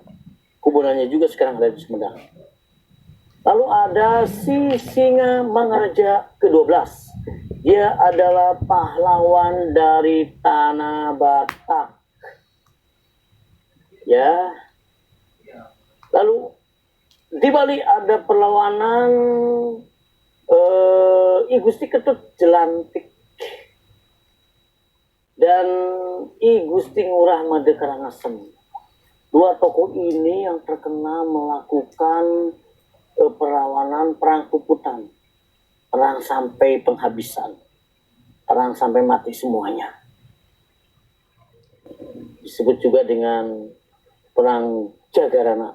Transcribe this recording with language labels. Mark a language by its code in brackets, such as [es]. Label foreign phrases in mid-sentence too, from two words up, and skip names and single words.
[id] Kuburannya juga sekarang ada di Sumedang. Lalu ada si Singa Mangaraja ke-12. Dia adalah pahlawan dari Tanah Batak. Ya. Lalu di Bali ada perlawanan I Gusti Ketut Jelantik dan I Gusti Ngurah Made Karangasem. Dua tokoh ini yang terkenal melakukan perlawanan perang puputan, perang sampai penghabisan, perang sampai mati semuanya. Disebut juga dengan perang Jagarana.